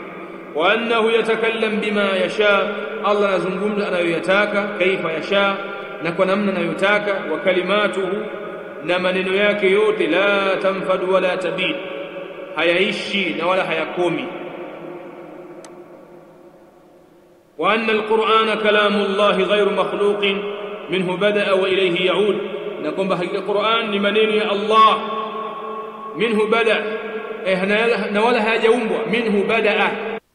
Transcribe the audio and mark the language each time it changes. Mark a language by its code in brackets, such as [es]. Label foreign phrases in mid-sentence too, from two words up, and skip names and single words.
[ar] وأنه يتكلم بما يشاء, [sw] Allah anazungumza anayoyataka, [ar] كيف يشاء, [sw] na kwa namna anayotaka. [ar] وكلماته, [sw] na maneno yake yote, [ar] لا تنفد ولا تبيد, [sw] hayaishi na wala hayakomi. [ar] وأن القرآن كلام الله غير مخلوق منه بدأ وإليه يعود, [sw] na kwamba hakika Qur'an ni maneno ya Allah, [ar] منه بدأ, [sw] na wala hajaumbwa, [ar] منه بدأ,